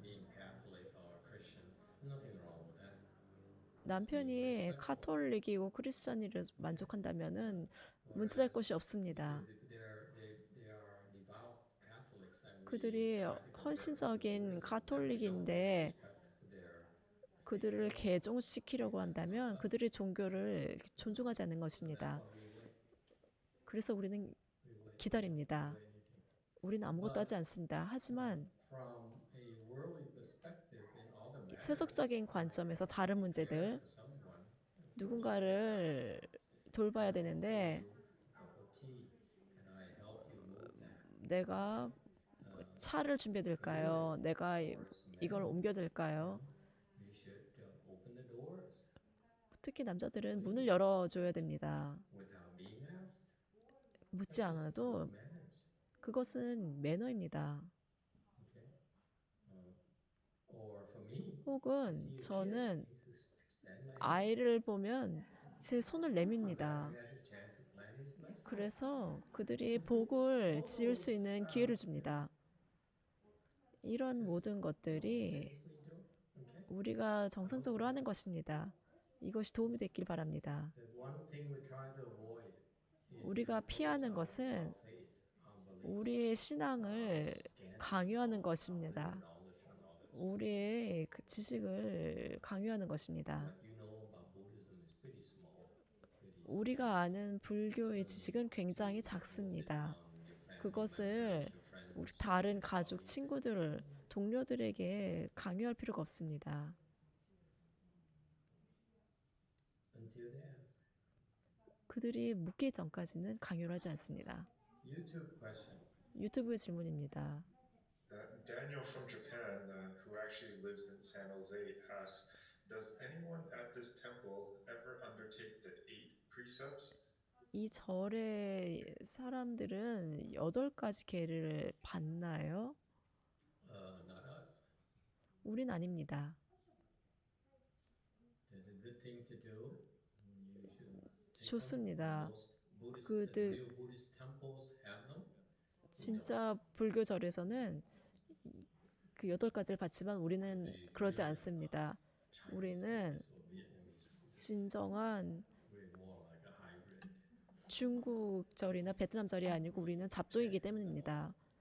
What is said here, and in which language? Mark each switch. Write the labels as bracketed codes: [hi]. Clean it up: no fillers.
[en] being Catholic or Christian. Nothing wrong with that. [ko] 남편이 카톨릭이고 크리스천이라 만족한다면은 문제될 것이 없습니다. [en] Because if they are devout Catholics and we [ko] 그들이 [en] try to convert them to [ko] 헌신적인 [en] Buddhism, then we don't [ko] 가톨릭인데 [en] respect their [ko] 그들을 개종시키려고 한다면 그들의 종교를 존중하지 않는 것입니다. [en] That's why we wait. [ko] 그래서 우리는 [en] We wait. [ko] 기다립니다. [en] Anything. [ko] 우리는 아무것도 하지 않습니다. 하지만 [en] From a worldly perspective in other matters, [ko] 세속적인 관점에서 다른 문제들, [en] for someone, [ko] 누군가를 돌봐야 되는데 [en] cup of tea, can I help you move that? [ko] 내가 차를 준비해 드릴까요? 내가 이걸 옮겨 드릴까요? [en] We should open the doors [ko] 특히 남자들은 문을 열어줘야 됩니다. [en] without being asked. [ko] 묻지 않아도 [en] Manners. [ko] 그것은 매너입니다. [en] Okay. Or for me, [ko] 혹은 저는 [en] I used to extend my hand. [ko] 아이를 보면 제 손을 내밉니다. [en] He has a chance to plant his blessing. [ko] 그래서 그들이 복을 지을 수 있는 기회를 줍니다. 이런 모든 것들이 [en] We do. Okay. [ko] 우리가 정상적으로 하는 것입니다. 이것이 도움이 됐길 바랍니다. [en] The one thing we try to avoid is [ko] 우리가 피하는 것은 [en] faith, unbelief, [ko] 우리의 신앙을 강요하는 것입니다. [en] knowledge on others. [ko] 우리의 그 지식을 강요하는 것입니다. [en] What you know about Buddhism is pretty small. Pretty [ko] 우리가 아는 불교의 지식은 굉장히 작습니다. 그것을 우리 다른 가족, 친구들, 동료들에게 강요할 필요가 없습니다. [en] until they ask. [ko] 그들이 묻기 전까지는 강요를 하지 않습니다. [en] YouTube question. [ko] 유튜브의 질문입니다. [en] Daniel from Japan, who actually lives in San Jose, asks, does anyone at this temple ever undertake the 8 precepts? [ko] 이 절의 사람들은 8가지 계를 받나요? [en] Not us. [ko] 우린 아닙니다. [en] There's a good thing to do. You should take them. [ko] 좋습니다. [en] Most Buddhist, [ko] 그들 [en] real Buddhist temples have them. [ko] 진짜 불교 절에서는 그 8가지를 받지만 우리는 그러지 않습니다. 우리는 [en] Chinese or Vietnamese. [ko] 진정한 [en] We're more like a hybrid. [ko] 중국 절이나 베트남 절이 아니고 우리는 잡종이기 때문입니다.